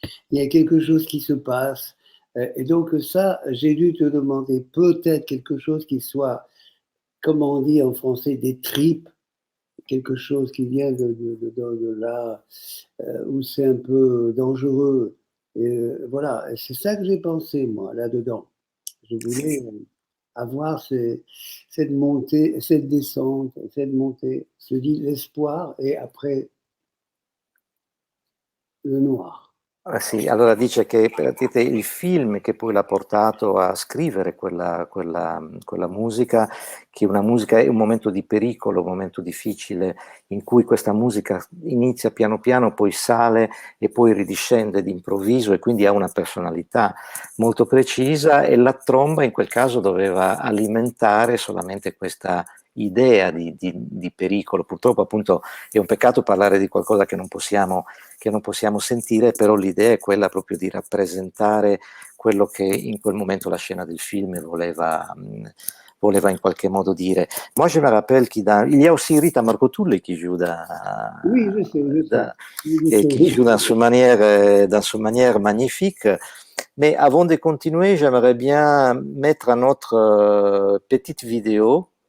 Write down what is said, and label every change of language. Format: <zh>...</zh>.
<fr>Il y a quelque chose qui se passe. Et donc ça, j'ai dû te demander peut-être quelque chose qui soit, comment on dit en français, des tripes, quelque chose qui vient de là, où c'est un peu dangereux. Et voilà, c'est ça que j'ai pensé, moi, là-dedans. Je voulais avoir cette montée, cette descente, cette montée, se dit l'espoir et après le noir.</fr> <it>Sì, allora dice che praticamente il film che poi l'ha portato a scrivere quella musica, che una musica è un momento di pericolo, un momento difficile, in cui questa musica inizia piano piano, poi sale e poi ridiscende d'improvviso e quindi ha una personalità molto precisa e la tromba in quel caso doveva alimentare solamente questa idea di pericolo. Purtroppo appunto è un peccato parlare di qualcosa che non possiamo sentire, però l'idea è quella proprio di rappresentare quello che in quel momento la scena del film voleva in qualche modo dire.</it> <fr>Moi, je me rappelle il y a aussi Rita Margotulli qui joue, Oui, je sais, je sais. Je et qui sais. joue dans une manière magnifique. Mais avant de continuer, j'aimerais bien mettre un autre petite vidéo.</fr>